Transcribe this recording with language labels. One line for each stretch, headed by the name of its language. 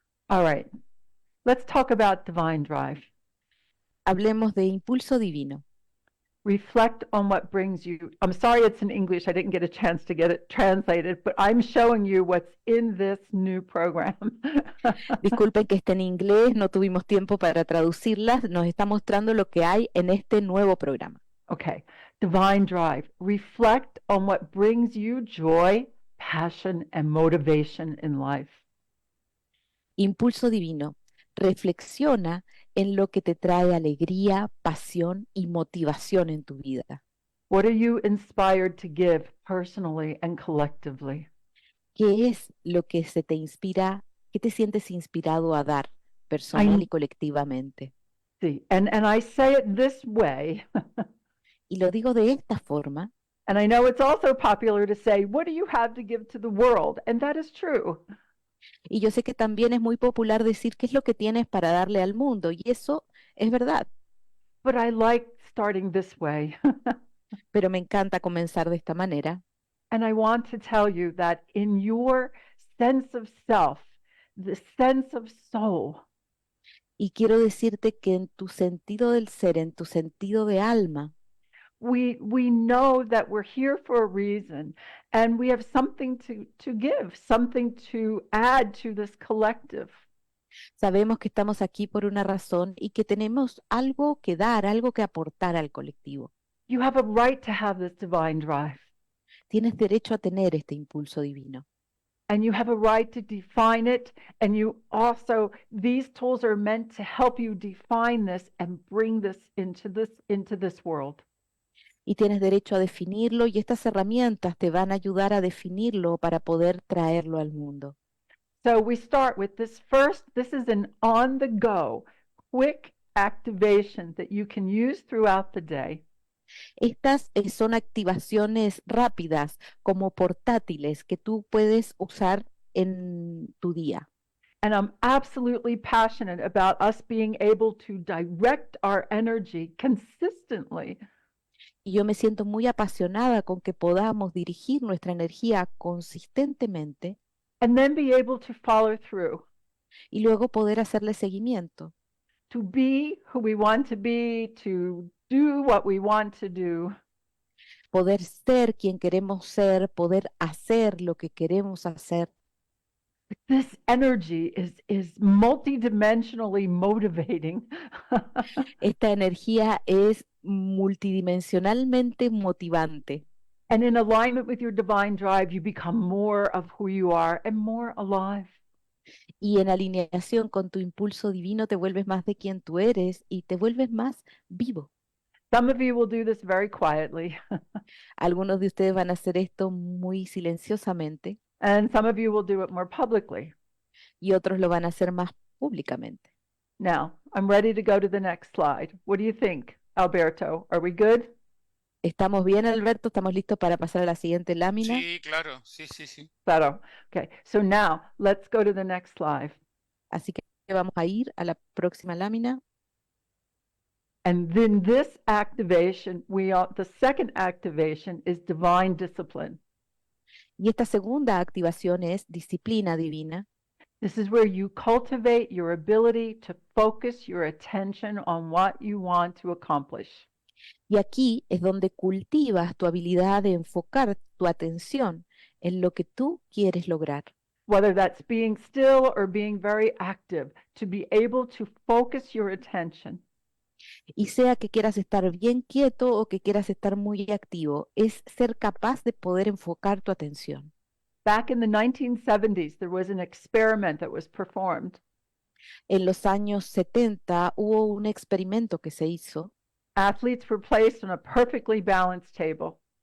English: All right, let's talk about divine drive.
Spanish: Hablemos de impulso divino.
English: Reflect on what brings you. I'm sorry it's in English. I didn't get a chance to get it translated, but I'm showing you what's in this new program.
Spanish: Disculpen que esté en inglés, no tuvimos tiempo para traducirlas, nos está mostrando lo que hay en este nuevo programa.
English: Okay, divine drive. Reflect on what brings you joy, passion, and motivation in life.
Spanish: Impulso divino. Reflexiona en lo que te trae alegría, pasión y motivación en tu vida.
English: What are you inspired to give personally and collectively?
Spanish: ¿Qué es lo que se te inspira? ¿Qué te sientes inspirado a dar personal y colectivamente?
English: See, and I say it this way,
Spanish: Y lo digo de esta forma,
English: and I know it's also popular to say, what do you have to give to the world? And that is true.
Spanish: y yo sé que también es muy popular decir qué es lo que tienes para darle al mundo, y eso es verdad,
English: But I like starting this way.
Spanish: pero me encanta comenzar de esta manera.
English: And I want to tell you that in your sense of self, the sense of soul,
Spanish: Y quiero decirte que en tu sentido del ser, en tu sentido de alma,
English: we know that we're here for a reason and we have something to give, something to add to this collective.
Spanish: sabemos que estamos aquí por una razón y que tenemos algo que dar, algo que aportar al colectivo.
English: You have a right to have this divine drive,
Spanish: Tienes derecho a tener este impulso divino.
English: and you have a right to define it. And you also, these tools are meant to help you define this and bring this into this world.
Spanish: Y tienes derecho a definirlo y estas herramientas te van a ayudar a definirlo para poder traerlo al mundo.
English: So we start with this first. This is an on-the-go, quick activation that you can use throughout the day.
Spanish: Estas son activaciones rápidas, como portátiles, que tú puedes usar en tu día.
English: And I'm absolutely passionate about us being able to direct our energy consistently.
Spanish: Y yo me siento muy apasionada con que podamos dirigir nuestra energía consistentemente
English: And then be able to follow through,
Spanish: y luego poder hacerle seguimiento,
English: to be who we want to be, to do what we want to do.
Spanish: poder ser quien queremos ser, poder hacer lo que queremos hacer.
English: This energy is multidimensionally motivating.
Spanish: Esta energía es multidimensionalmente motivante.
English: And in alignment with your divine drive, you become more of who you are and more alive.
Spanish: Y en alineación con tu impulso divino te vuelves más de quien tú eres y te vuelves más vivo.
English: Some of you will do this very quietly,
Spanish: Algunos de ustedes van a hacer esto muy silenciosamente
English: and some of you will do it more publicly.
Spanish: y otros lo van a hacer más públicamente.
English: Now, I'm ready to go to the next slide. What do you think, Alberto? Are we good?
Spanish: ¿Estamos bien, Alberto? ¿Estamos listos para pasar a la siguiente lámina? Sí, claro, sí, sí, sí. Claro.
English: Okay, so now let's go to the next slide.
Spanish: Así que vamos a ir a la próxima lámina.
English: And then this activation, the second activation is divine discipline.
Spanish: Y esta segunda activación es disciplina divina.
English: This is where you cultivate your ability to focus your attention on what you want to accomplish.
Spanish: Y aquí es donde cultivas tu habilidad de enfocar tu atención en lo que tú quieres lograr.
English: Whether that's being still or being very active, to be able to focus your attention.
Spanish: Y sea que quieras estar bien quieto o que quieras estar muy activo, es ser capaz de poder enfocar tu atención.
English: Back in the 1970s, there was an experiment that was performed.
Spanish: En los años 70 hubo un experimento que se hizo.
English: Athletes were placed on a perfectly balanced table.